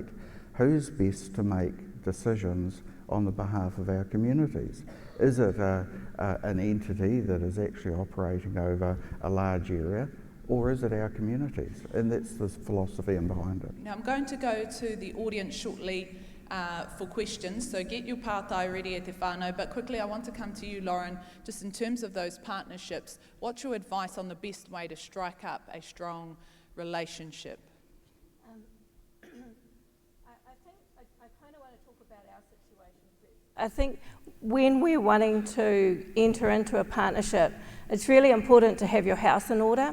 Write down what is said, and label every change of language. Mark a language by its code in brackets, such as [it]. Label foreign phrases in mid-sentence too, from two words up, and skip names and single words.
[en] Who's best to make decisions on the behalf of our communities? Is it an entity that is actually operating over a large area, or is it our communities? And that's the philosophy in behind it. Now I'm going to go to the audience shortly for questions, so get your pātai ready [mi] e te whānau, [en] but quickly I want to come to you, Lauren, just in terms of those partnerships. What's your advice on the best way to strike up a strong relationship? I kind of want to talk about our situation first. I think when we're wanting to enter into a partnership, it's really important to have your house in order.